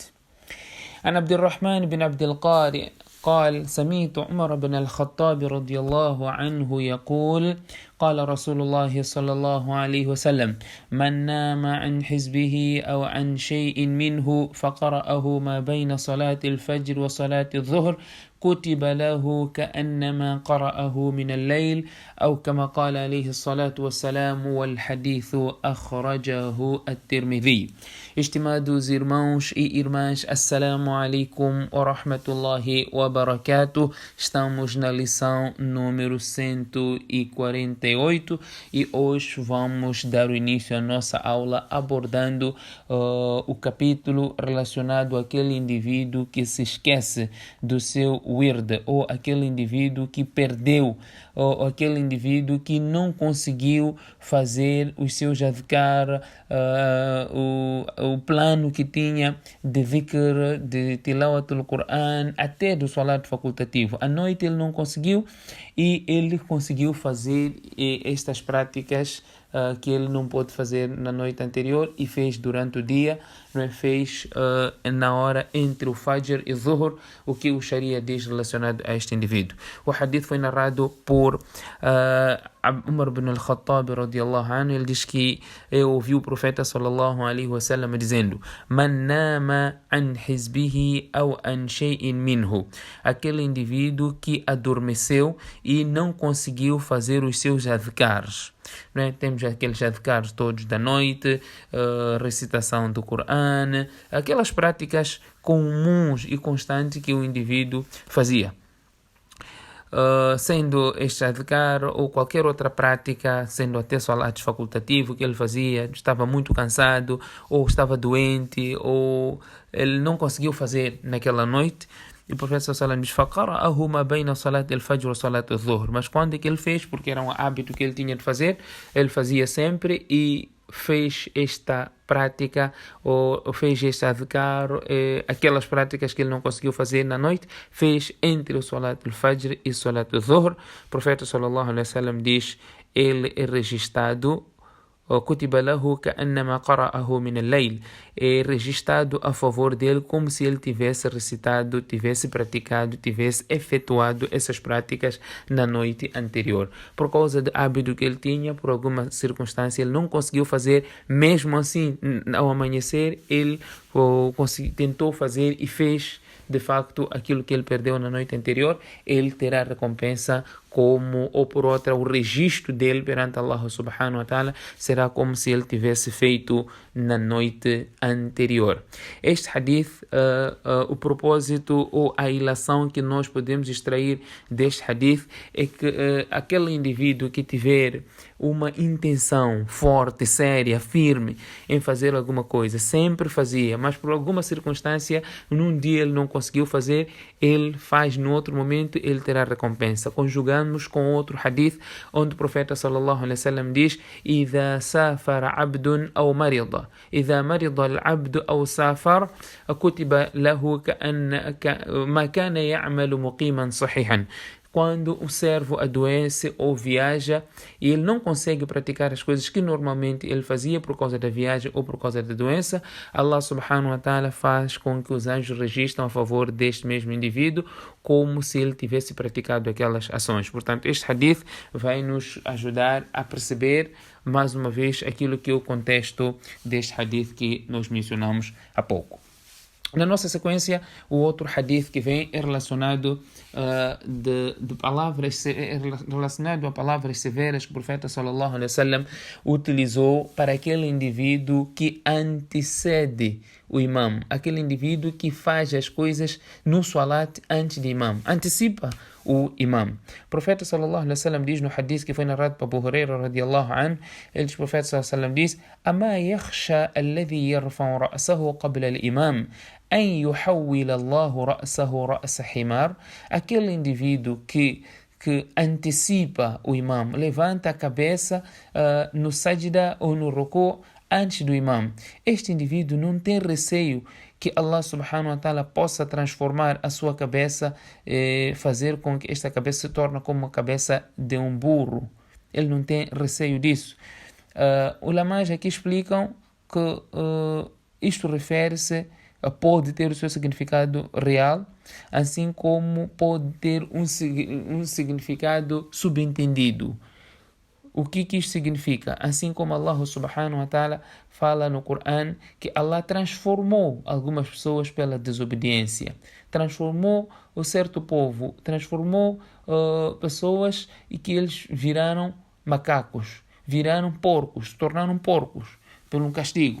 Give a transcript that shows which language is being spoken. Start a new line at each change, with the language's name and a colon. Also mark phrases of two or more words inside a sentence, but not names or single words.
Arabic: عن عبد الرحمن بن عبد القارئ قال: سمعت عمر بن الخطاب رضي الله عنه يقول: قال رسول الله صلى الله عليه وسلم: من نام عن حزبه أو عن شيء منه فقرأه ما بين صلاة الفجر وصلاة الظهر كتب له كأنما قرأه من الليل، أو كما قال عليه الصلاة والسلام، والحديث أخرجه الترمذي.
Portuguese: Estimados irmãos e irmãs,
Arabic: السلام عليكم ورحمة الله وبركاته.
Portuguese: Estamos na lição número 148 e hoje vamos dar o início à nossa aula abordando o capítulo relacionado àquele indivíduo que se esquece do seu wird, ou aquele indivíduo que perdeu, ou aquele indivíduo que não conseguiu fazer os seus adhkar, o plano que tinha de dhikr, de
Arabic: تلاوة القرآن,
Portuguese: até do salat facultativo. À noite ele não conseguiu e ele conseguiu fazer estas práticas que ele não pôde fazer na noite anterior e fez durante o dia, não é? Fez na hora entre o Fajr e o Zuhr, o que o Sharia diz relacionado a este indivíduo. O hadith foi narrado por Umar ibn al-Khattab
Arabic: رضي الله عنه.
Portuguese: Ele diz que eu ouvi o profeta
Arabic: صلى الله عليه وسلم
Portuguese: dizendo:
Arabic: من نام عن حزبه أو عن شيء منه,
Portuguese: aquele indivíduo que adormeceu e não conseguiu fazer os seus adhkars. Não é? Temos aqueles adhkars todos da noite, recitação do Coran, aquelas práticas comuns e constantes que o indivíduo fazia. Sendo este adhkar ou qualquer outra prática, sendo até salat facultativo que ele fazia, estava muito cansado, ou estava doente, ou ele não conseguiu fazer naquela noite. E o profeta
Arabic: صلى الله عليه وسلم
Portuguese: diz:
Arabic: "ما بين صلاة الفجر وصلاة الظهر",
Portuguese: mas quando é que ele fez? Porque era um hábito que ele tinha de fazer, ele fazia sempre e fez esta prática, ou fez este adhkar, aquelas práticas que ele não conseguiu fazer na noite, fez entre o
Arabic: صلاة الفجر
Portuguese: e o
Arabic: صلاة الظهر.
Portuguese: O profeta
Arabic: صلى الله عليه وسلم
Portuguese: diz: ele é registrado,
Arabic: كتب له كأنما قرأه من الليل,
Portuguese: é registrado a favor dele como se ele tivesse recitado, tivesse praticado, tivesse efetuado essas práticas na noite anterior. Por causa do hábito que ele tinha, por alguma circunstância, ele não conseguiu fazer. Mesmo assim, ao amanhecer, ele tentou fazer e fez de facto aquilo que ele perdeu na noite anterior. Ele terá recompensa como, ou por outra, o registro dele perante
Arabic: الله سبحانه وتعالى
Portuguese: será como se ele tivesse feito na noite anterior. Este hadith, o propósito ou a ilação que nós podemos extrair deste hadith é que aquele indivíduo que tiver uma intenção forte, séria, firme em fazer alguma coisa, sempre fazia, mas por alguma circunstância num dia ele não conseguiu fazer, ele faz no outro momento, ele terá recompensa. Conjugamos com outro hadith onde o profeta
Arabic: صلى الله عليه وسلم
Portuguese: diz:
Arabic: "إذا سافر عبد أو مرض، إذا مرض العبد أو سافر، كتب له ما كان يعمل مقيما صحيحا."
Portuguese: Quando o servo adoece ou viaja e ele não consegue praticar as coisas que normalmente ele fazia por causa da viagem ou por causa da doença,
Arabic: الله سبحانه وتعالى
Portuguese: faz com que os anjos registram a favor deste mesmo indivíduo como se ele tivesse praticado aquelas ações. Portanto, este hadith vai nos ajudar a perceber mais uma vez aquilo que é o contexto deste hadith que nós mencionamos há pouco. Na nossa sequência, o outro hadith que vem é relacionado relacionado a palavras severas que o profeta
Arabic: صلى الله عليه وسلم
Portuguese: utilizou para aquele indivíduo que antecede o imam, aquele indivíduo que faz as coisas no salat antes do imam, antecipa o imam. O profeta
Arabic: صلى الله عليه وسلم
Portuguese: diz no hadith que foi narrado por Abu Huraira
Arabic: رضي الله عنه,
Portuguese: ele diz, o profeta
Arabic: صلى الله عليه وسلم
Portuguese: diz:
Arabic: "أما يخشى الذي يرفع رأسه قبل الإمام أن يحول الله رأسه رأس حمار",
Portuguese: aquele indivíduo que antecipa o imam, levanta a cabeça no sajda ou no ruku antes do imam. Este indivíduo não tem receio que
Arabic: الله سبحانه وتعالى
Portuguese: possa transformar a sua cabeça, fazer com que esta cabeça se torne como a cabeça de um burro. Ele não tem receio disso. Ulamás aqui explicam que isto refere-se, pode ter o seu significado real, assim como pode ter um significado subentendido. O que isto significa? Assim como
Arabic: الله سبحانه وتعالى
Portuguese: fala no Coran que Allah transformou algumas pessoas pela desobediência, transformou o certo povo, transformou pessoas e que eles viraram macacos, viraram porcos, se tornaram porcos por um castigo.